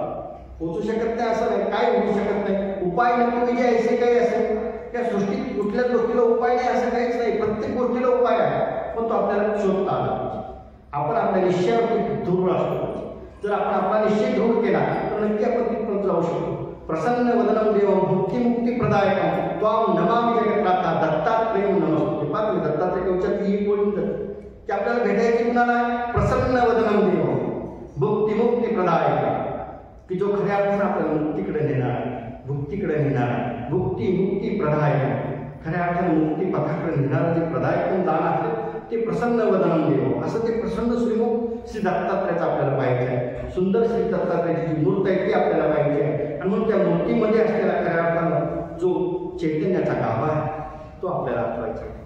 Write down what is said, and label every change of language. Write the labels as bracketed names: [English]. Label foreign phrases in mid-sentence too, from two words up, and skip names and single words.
[Marathi] पोहोचू शकत नाही असं नाही, काय होऊ शकत नाही. उपाय नक्की म्हणजे ऐसे काही असेल त्या सृष्टीत कुठल्याच गोष्टीला उपाय नाही असं काहीच नाही. प्रत्येक गोष्टीला उपाय आहे, पण तो आपल्याला शोधता आला पाहिजे. आपण आपल्या निश्चयावरती दृढ असतो. जर आपण आपला निश्चय दृढ केला तर नक्की आपण तिथपर्यंत जाऊ शकतो. [Sanskrit] प्रसन्न वदनम देवम भुक्तिमुक्ती प्रदायकम त्वाम नमामि जगत्राता दत्तात्रेय नमस्ते. [Marathi] पाहतो मी दत्तात्रेय कवचात ही बोलून की आपल्याला भेटायची कुणाला आहे? [Sanskrit] प्रसन्न वदनम देवम भुक्तिमुक्ती प्रदायकम, [Marathi] की जो खऱ्या अर्थानं आपल्याला मुक्तीकडे नेणार आहे, भुक्तीकडे नेणार आहे. [Sanskrit] भुक्ती मुक्ती प्रदायकम, [Marathi] खऱ्या अर्थानं मुक्ती पथाकडे नेणारं जे प्रदायकम दान आहे ते [Sanskrit] प्रसन्न वदनम देव. [Marathi] असं ते प्रसन्न श्रीमुख श्री दत्तात्रेयाचं आपल्याला पाहिजे आहे. सुंदर श्री दत्तात्रेयाची जी मूर्त आहे ती आपल्याला पाहिजे आहे. आणि मग त्या मूर्तीमध्ये असलेला खऱ्या अर्थानं जो चैतन्याचा गाभा आहे तो आपल्याला आठवायचा आहे.